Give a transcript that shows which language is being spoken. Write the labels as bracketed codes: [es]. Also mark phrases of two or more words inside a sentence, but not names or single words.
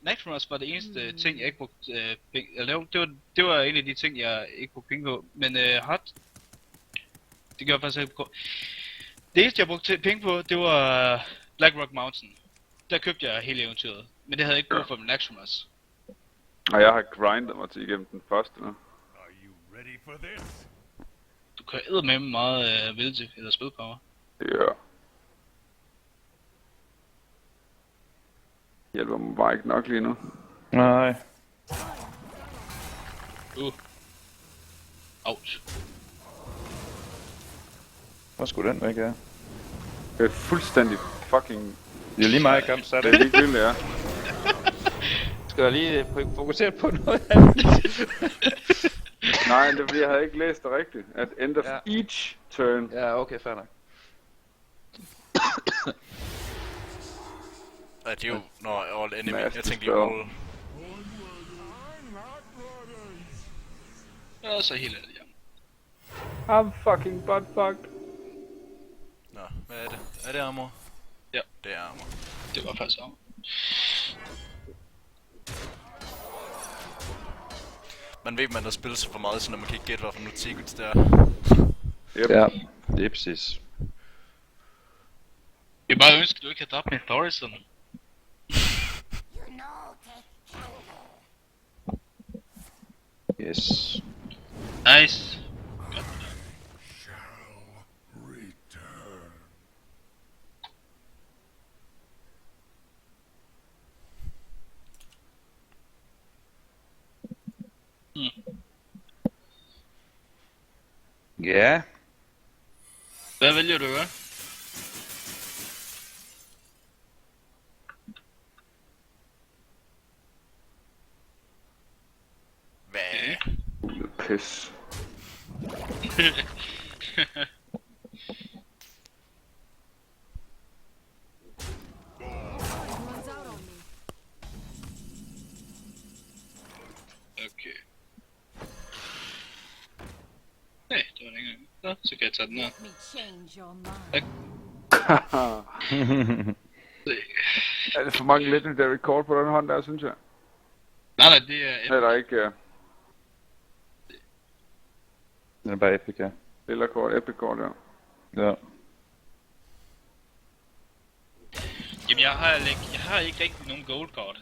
[da] Nactremus var det eneste ting, jeg ikke brugte penge. Eller det var en af de ting, jeg ikke brugte penge på. Men Hot, det gør jeg faktisk ikke på. Det eneste, jeg brugte penge på, det var Black Rock Mountain. Der købte jeg hele eventyret. Men det havde jeg ikke brug for med Nactremus. Og jeg har grindet mig til igennem den første nu. [en] Are you ready for this? [da] Du kan eddermame meget ability eller spilpower. Det gør. Hjælper mig bare ikke nok lige nu. Nej. Ouch. Hvor skulle den væk, ja? Det er fuldstændig fucking... Det er lige meget kamp, så er Det er det. ligegyldigt, ja. Skal jeg lige fokusere på noget andet? Nej, det er fordi, jeg havde ikke læst det rigtigt. [en] At end of [da] Ja. [en] each turn. [da] Ja, okay, fair nok. Ja, det er jo... Nå, [en] all enemy. [da] Jeg Master tænkte spell. lige all... Ja, så helt ærligt, ja. [en] I'm fucking buttfucked. [da] Nå, hvad er det? Er det armor? Ja. Det er armor. Det var faktisk om. Man ved, man har spillet sig for meget, så når man kan ikke gætte, hvorfor nu Tigers der. Yep. Ja, det er præcis. Jeg bare ønsker, at du ikke havde dræbt med Thorison. [en] You know, take Tango. Yes. Nice. Shall return. [da] Ja. Hvad vælger du at gøre? Hvad? Pis. [en] One's out on me. [da] Okay. Nej, det var det ikke engang. Nå, så kan jeg tage den her. [en] Let me change your mind. [da] Er det for mange legendary kort på den hånd der, synes jeg? Nej, det er... Eller ikke Den er bare epic, ja. lille kort, epic kort, ja. Ja. Jamen, jeg har ikke rigtig nogen gold kort.